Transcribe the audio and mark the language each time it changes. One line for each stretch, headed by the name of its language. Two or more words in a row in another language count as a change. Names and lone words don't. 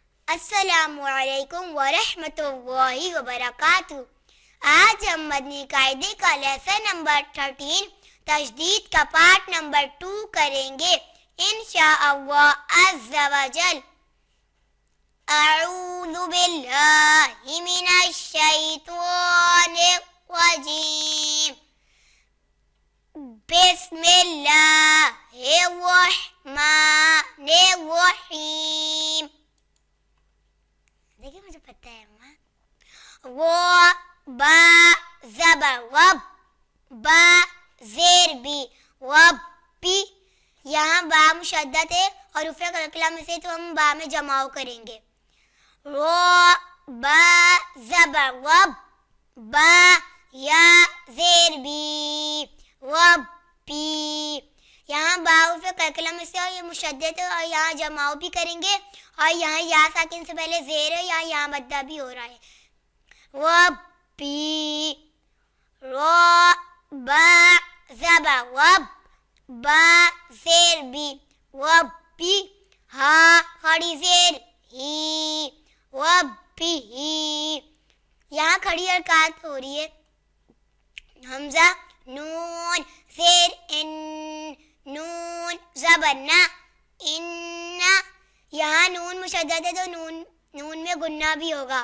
Arabic: السلام علیکم ورحمۃ اللہ وبرکاتہ۔
Urdu: آج ہم مدنی قاعدے کا
English: lesson number 13
Urdu: تجدید کا
English: part number 2
Urdu: کریں گے
Arabic: انشاءاللہ عز و جل۔ اعوذ باللہ من الشیطان الرجیم، بسم اللہ الرحمن الرحیم۔
Urdu: دیکھیں مجھے پتہ ہے وہ با زبر رب، با زیر بی رب پی، یہاں با مشدد ہے اور رفع قلقلہ میں سے تو ہم با میں جماؤ کریں گے۔ رو با زبر رب، با یا زیر بی رب پی، یہاں با رفع قلقلہ میں سے اور یہ مشدد ہے اور یہاں جماؤ بھی کریں گے، اور یہاں یا ساکن سے پہلے زیر ہے، یہاں مدہ بھی ہو رہا ہے۔ ربی، رو با زبر رب، با زیر بی ربی، ہاں کھڑی زیر ہی ربی ہی، یہاں کھڑی حرکات ہو رہی ہے۔ حمزہ نون زیر ان، نون زبر نا، ان، یہاں نون مشدد ہے تو نون میں گننا بھی ہوگا۔